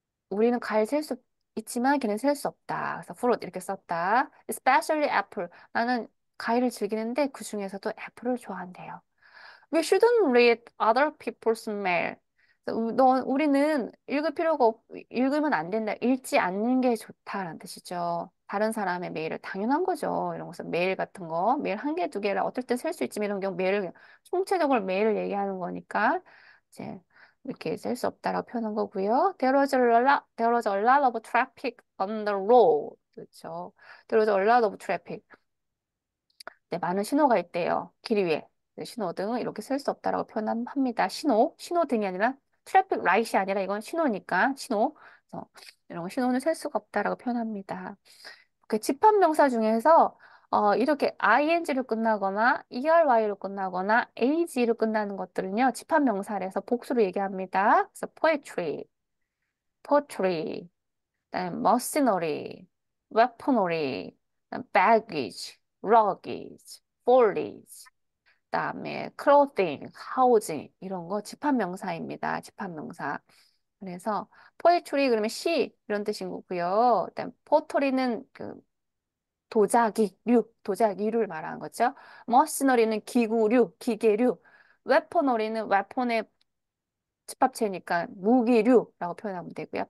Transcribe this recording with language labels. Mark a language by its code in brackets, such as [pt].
[ko] 우리는 과일 셀 수 있지만 걔는 셀 수 없다. 그래서 fruit 이렇게 썼다. [en] Especially apple. [ko] 나는 과일을 즐기는데 그 중에서도 애플을 좋아한대요. [en] We shouldn't read other people's mail. [ko] 우리는 읽으면 안 된다. 읽지 않는 게 좋다라는 뜻이죠. 다른 사람의 메일을 당연한 거죠. 이런 것은 메일 같은 거, 메일 한 개, 두 개를 어떨 땐 쓸 수 있지만 이런 경우 메일을, 총체적으로 메일을 얘기하는 거니까 이제 이렇게 셀 수 없다라고 표현한 거고요. [en] There was a lot of traffic on the road. [ko] 그렇죠. [en] There was a lot of traffic. [ko] 네, 많은 신호가 있대요. 길 위에. 네, 신호등은 이렇게 쓸 수 없다라고 표현합니다. 신호등이 아니라 트래픽 라이트이 아니라 이건 신호니까 신호. 그래서 이런 거 신호는 셀 수가 없다라고 표현합니다. 그 집합명사 중에서 이렇게 ing로 끝나거나 ery로 끝나거나 ag로 끝나는 것들은요. 집합명사에서 복수로 얘기합니다. 그래서 poetry. 그다음에 machinery, weaponry, 그다음에 baggage, luggage, foliage, 그다음에 clothing, housing 이런 거 집합명사입니다. 집합명사. 그래서 poetry 그러면 시 이런 뜻인 거고요. 그다음 pottery는 그 도자기류를 말하는 거죠. 머시너리는 기구류, 기계류, 웨퍼너리는 웨폰의 집합체니까 무기류라고 표현하면 되고요.